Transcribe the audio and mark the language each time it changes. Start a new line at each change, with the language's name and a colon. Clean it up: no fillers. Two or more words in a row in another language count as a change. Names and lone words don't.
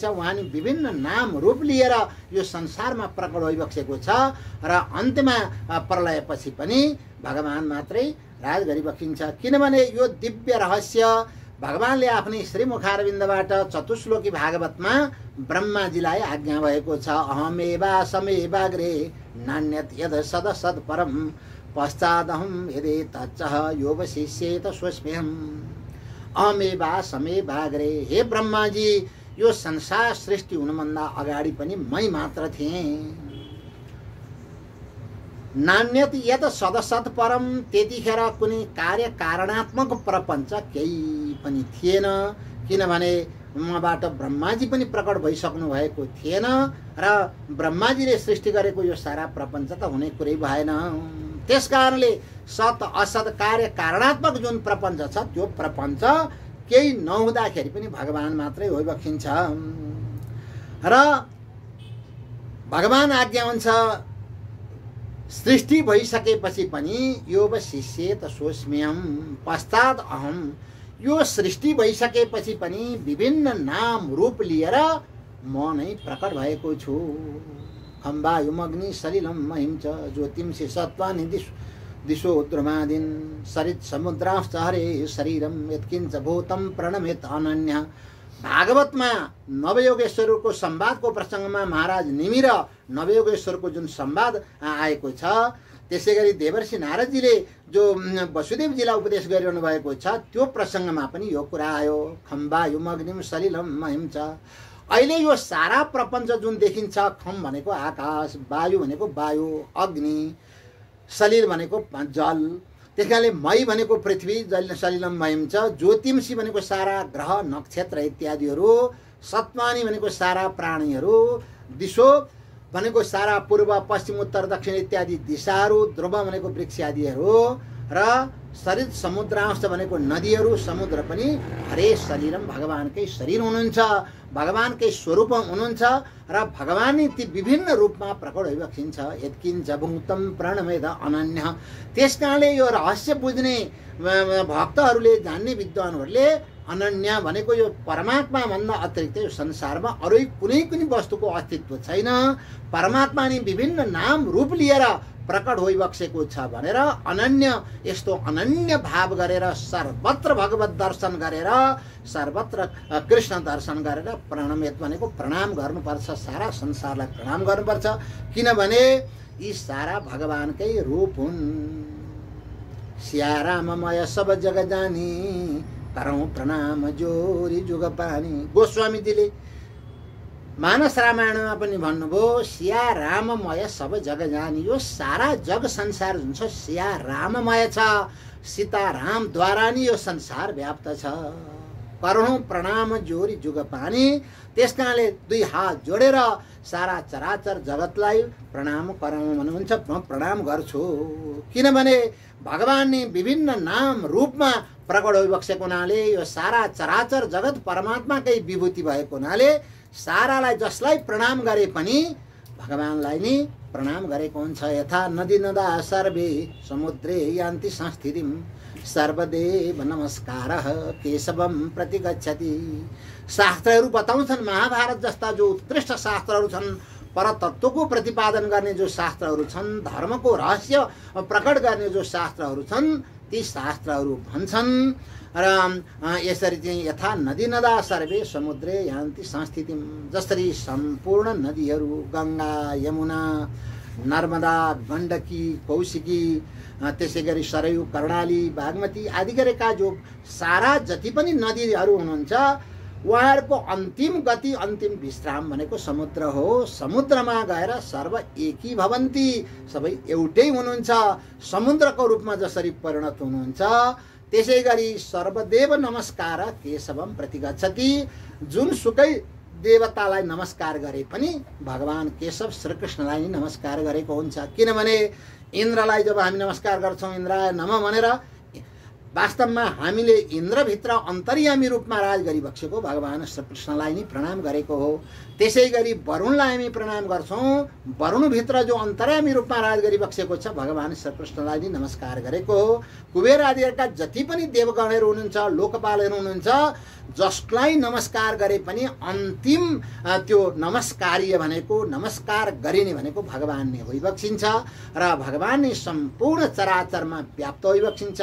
Nepali: उहाँ नि विभिन्न नाम रूप लिएर यो संसारमा प्रकट होइबक्सेको छ र अन्त्यमा प्रलयपछि पनि भगवान मात्रै राज गरिबक्सिन्छ, किनभने यो दिव्य रहस्य भगवानले आफ्नै श्रीमुखारविन्दबाट चतुश्लोकी भागवतमा ब्रह्माजीलाई आज्ञा भएको छ,
Sanskrit: अहमेवा समेवाग्रे नान्यत यद सद सद परम पश्चादहम यदे तच्चह योवशिष्येत स्वस्म्यहम्। अहमेवा समेवाग्रे,
Nepali: हे ब्रह्माजी, यो संसार सृष्टि हुनुभन्दा अगाडि पनि मै मात्र थिएँ।
Sanskrit: नान्यत यत सदसत परम,
Nepali: त्यतिखेर कुनै कार्य कारणात्मक प्रपञ्च केही पनि थिएन, किनभने मबाट ब्रह्माजी पनि प्रकट भइसक्नु भएको थिएन र ब्रह्माजीले सृष्टि गरेको यो सारा प्रपञ्च त हुने कुरै भएन। त्यसकारणले सत असत कार्य कारणात्मक जुन प्रपञ्च छ, त्यो प्रपञ्च केही नहुँदाखेरि पनि भगवान मात्रै होइबक्सिन्छ र भगवान आज्ञा हुन्छ, सृष्टि भइसकेपछि पनि
Sanskrit: योवशिष्येत स्वस्म्यहम् पश्चात अहम,
Nepali: यो सृष्टि भइसकेपछि पनि विभिन्न नाम रूप लिएर म नै प्रकट भएको छु।
Sanskrit: खम्बायुमग्नि सलिलम महिम च ज्योतिंसि सत्त्वानि दिशो द्रुमादिन् सरित समुद्राश्च हरे शरीरम यत्किञ्च भूतं प्रणमेत अनन्य।
Nepali: भागवतमा नवयोगेश्वरको संवादको प्रसङ्गमा महाराज निमिर नवयोगेश्वरको जुन संवाद आएको छ, त्यसै गरी देवर्षि नारदजीले जो वसुदेवजीलाई उपदेश गरिरहनु भएको छ, त्यो प्रसङ्गमा पनि यो कुरा आयो,
Sanskrit: खम्बायुमग्निम सलिलम महिम च।
Nepali: अहिले यो सारा प्रपञ्च जुन देखिन्छ, खम भनेको आकाश, वायु भनेको वायु अग्नि, सलिल भनेको जल, त्यसकारणले मई भनेको पृथ्वी, जल
Sanskrit: सलिलम मयम च,
Nepali: ज्योतिंसी भनेको सारा ग्रह नक्षत्र इत्यादिहरू, सत्वानी भनेको सारा प्राणीहरू, दिशो भनेको सारा पूर्व पश्चिम उत्तर दक्षिण इत्यादि दिशाहरू, ध्रुव भनेको वृक्ष आदिहरू र सरित समुद्रांश भनेको नदीहरू, समुद्र पनि
Sanskrit: हरे शरीरम
Nepali: भगवानकै शरीर हुनुहुन्छ, भगवानकै स्वरूप हुनुहुन्छ र भगवान ती विभिन्न रूपमा प्रकट भइबक्सिन्छ।
Sanskrit: यत्किञ्च भूतं प्रणमेत अनन्य।
Nepali: त्यसकारणले यो रहस्य बुझ्ने भक्तहरूले, जान्ने विद्वानहरूले अनन्य भनेको यो परमात्मा भन्दा अतिरिक्त यो संसारमा अरू कुनै पनि वस्तुको अस्तित्व छैन। परमात्मा नि विभिन्न नाम रूप लिएर प्रकट होइबक्सेको छ भनेर अनन्य यस्तो अनन्य भाव गरेर सर्वत्र भगवत दर्शन गरेर सर्वत्र कृष्ण दर्शन गरेर प्रणमेत भनेको प्रणाम गर्नुपर्छ। सारा संसारलाई प्रणाम गर्नुपर्छ, किनभने यी सारा भगवानकै रूप हुन्।
Awadhi: सिया राममय सब जग जानी करौं प्रणाम जोरी जुग पानी।
Nepali: गोस्वामीजीले मानस रामायणमा पनि भन्नुभयो,
Awadhi: सिया राममय सब जग जानी।
Nepali: यो सारा जग संसार जुन छ सिया राममय छ, सीता रामद्वारा नि यो संसार व्याप्त छ।
Awadhi: करौं प्रणाम जोरी जुग पानी।
Nepali: त्यस कारणले दुई हात जोडेर सारा चराचर जगतलाई प्रणाम गरौँ भन्नुहुन्छ। म प्रणाम गर्छु, किनभने भगवान नि विभिन्न नाम रूपमा प्रकट होइबक्सेको हुनाले यो सारा चराचर जगत परमात्माकै विभूति भएको हुनाले सारालाई जसलाई प्रणाम गरे पनि भगवानलाई नि प्रणाम गरेको हुन्छ।
Sanskrit: यथा नदी नदा सर्वे समुद्रे यान्ति संस्थितिम सर्वदेव नमस्कारः केशवम प्रति गच्छति।
Nepali: शास्त्रहरू बताउँछन्, महाभारत जस्ता जो उत्कृष्ट शास्त्रहरू छन्, परतत्त्वको प्रतिपादन गर्ने जो शास्त्रहरू छन्, धर्मको रहस्य प्रकट गर्ने जो शास्त्रहरू छन्, ती शास्त्रहरू भन्छन् र यसरी चाहिँ
Sanskrit: यथा नदी नदा सर्वे समुद्रे यान्ति संस्थितिम।
Nepali: जसरी सम्पूर्ण नदीहरू गङ्गा, यमुना, नर्मदा, गण्डकी, कौशिकी, त्यसै गरी सरयू, कर्णाली, बागमती आदि गरेका जो सारा जति पनि नदीहरू हुनुहुन्छ, उहाँहरूको अन्तिम गति अन्तिम विश्राम भनेको समुद्र हो। समुद्रमा गएर
Sanskrit: सर्व एकी भवन्ति,
Nepali: सबै एउटै हुनुहुन्छ। समुद्रको रूपमा जसरी परिणत हुनुहुन्छ, त्यसै गरी
Sanskrit: सर्वदेव नमस्कार केशवम प्रति गच्छति।
Nepali: जुनसुकै देवतालाई नमस्कार गरे पनि भगवान केशव श्रीकृष्णलाई नै नमस्कार गरेको हुन्छ। किनभने इन्द्रलाई जब हामी नमस्कार गर्छौँ
Sanskrit: इन्द्राय नमः
Nepali: भनेर, वास्तवमा हामीले इन्द्रभित्र अन्तर्यामी रूपमा राज गरिबक्सेको भगवान श्रीकृष्णलाई नै प्रणाम गरेको हो। त्यसै गरी वरुणलाई हामी प्रणाम गर्छौँ, वरुणभित्र जो अन्तर्यामी रूपमा राज गरिबक्सेको छ भगवान श्रीकृष्णलाई नै नमस्कार गरेको हो। कुबेर आदिका जति पनि देवगणहरू हुनुहुन्छ, लोकपालहरू हुनुहुन्छ, जसलाई नमस्कार गरे पनि अन्तिम त्यो नमस्कार्य भनेको, नमस्कार गरिने भनेको भगवान नै होइबक्सिन्छ र भगवान नै सम्पूर्ण चराचरमा व्याप्त होइबक्सिन्छ।